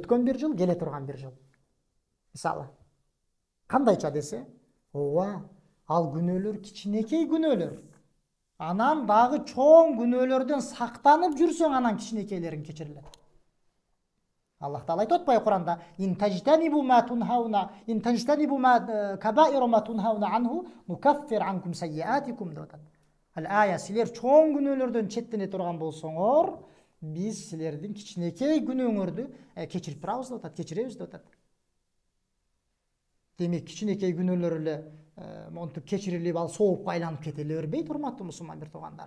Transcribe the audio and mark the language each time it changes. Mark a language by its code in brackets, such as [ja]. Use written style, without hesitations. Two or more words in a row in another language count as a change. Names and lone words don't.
[ky] Өткөн 1 жыл, келе турган 1 жыл. Мисалы, кандайча десе, ооба, ал күнөөлөр кичинекей күнөөлөр. Анан дагы чоң күнөөлөрдөн сактанып жүрсөң, анан кичинекейлерин кечирилет. Аллах Таала айтып атпайбы Куранда: [ar] "إن تجتنبوا ما تنهون إن تجتنبوا ما كبائر ما تنهون عنه نكفر عنكم سيئاتكم" [ky] деп атат. Ал ая, силер чоң күнөөлөрдөн четтене турган болсоңор, биз силердин кичинекей күнөөңөрдү кечирип турабыз деп атат, кечиребиз деп атат. Демек, кичинекей күнөөлөр эле монтип кечирилип, ал соопко айланып кете бербейт, урматтуу мусулман туугандар.